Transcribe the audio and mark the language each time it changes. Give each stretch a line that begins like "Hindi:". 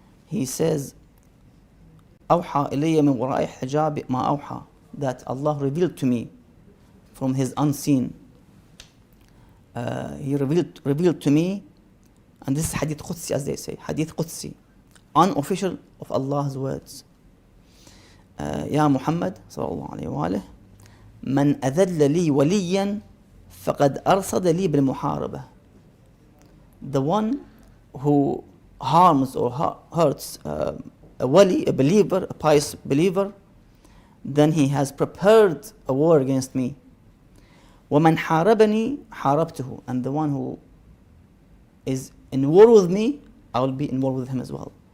English: He says,
Arabic: أوحى إلي من وراء حجاب ما أوحى,
English: that Allah revealed to me from His unseen. He revealed to me, and this is hadith Qudsi, as they say, hadith Qudsi, unofficial of Allah's words.
Arabic: يا محمد صلى الله عليه وآله من أذل لي وليا فقد أرصد لي بالمحاربة.
English: The one who harms or hurts a wali, a believer, a pious believer, then he has prepared a war against me.
Arabic: وَمَنْ حَارَبَنِي حَارَبْتُهُ,
English: and the one who is in war with me, I will be in war with him as well.